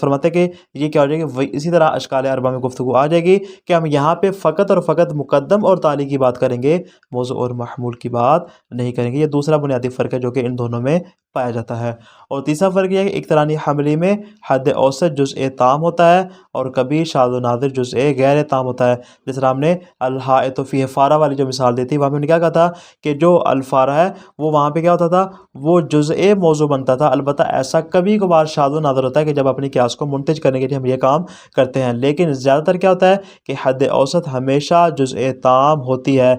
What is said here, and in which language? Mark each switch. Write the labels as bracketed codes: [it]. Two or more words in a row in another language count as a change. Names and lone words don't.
[ur] فرماتے کہ یہ کیا ہو جائے گا؟ اسی طرح اشکال اربعہ میں گفتگو آ جائے گی کہ ہم یہاں پہ فقط اور فقط مقدم اور تالی کی بات کریں گے، موضوع اور محمول کی بات نہیں کریں گے۔ یہ دوسرا بنیادی فرق ہے جو کہ ان دونوں میں پایا جاتا ہے۔ اور تیسرا فرق یہ ہے کہ اقترانی حملی میں حد اوسط جزء تام ہوتا ہے اور کبھی شاذ و نادر جزء غیر تام ہوتا ہے۔ جس طرح ہم نے [ar] الحائط فیہ فارہ [ur] والی جو مثال دی تھی، وہاں پہ ہم نے کیا کہا تھا کہ جو الفارہ ہے وہ وہاں پہ کیا ہوتا تھا، وہ جزء موضوع بنتا تھا۔ البتہ ایسا کبھی کبھار شاذ و نادر ہوتا ہے کہ جب اپنی قیاس کو منتج کرنے کے لیے ہم یہ کام کرتے ہیں، لیکن زیادہ تر کیا ہوتا ہے کہ حد اوسط ہمیشہ جزء تام ہوتی ہے۔